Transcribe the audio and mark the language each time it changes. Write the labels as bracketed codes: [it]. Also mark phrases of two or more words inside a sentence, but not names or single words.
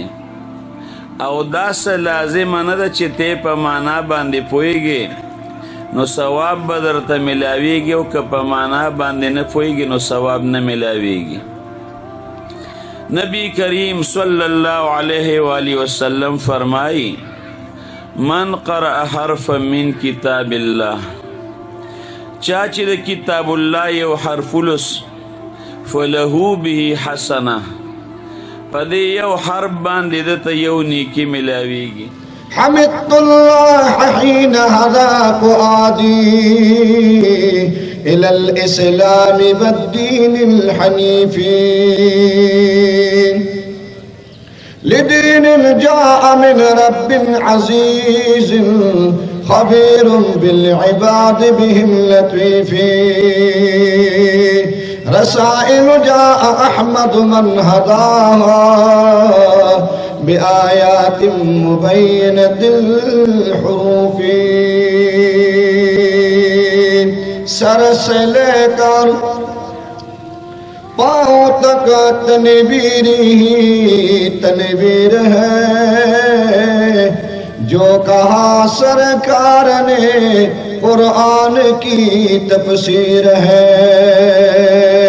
[ps] او داسې لازمه نه ده چې ته په معنا باندې پوهېږې نو ثواب به درته ملاویږي او که په معنا باندې نه پوهېږي نو ثواب نه ملاویږي. نبی کریم [ar] صلی الله علیه و آله وسلم [ps] فرمائی [ar] من قرأ حرفا من کتاب الله، [ps] چا چې د کتاب الله یو حرف ولس [ar] فله به حسنه، [ps] په دې یو حرف باندې دته یو نیکي ملاویږي. [ar] حمدت الله حين هدى فؤادي إلى الإسلام والدين الحنيف، لدين جاء من رب عزيز خبير بالعباد بهم لطيف، رسائل جاء أحمد من هداها بآيات مبينة الحروف، [ur] سر سے لے کر پاؤں تک تنویر ہی تنویر ہے، جو کہا سرکار نے قرآن کی تفسیر ہے.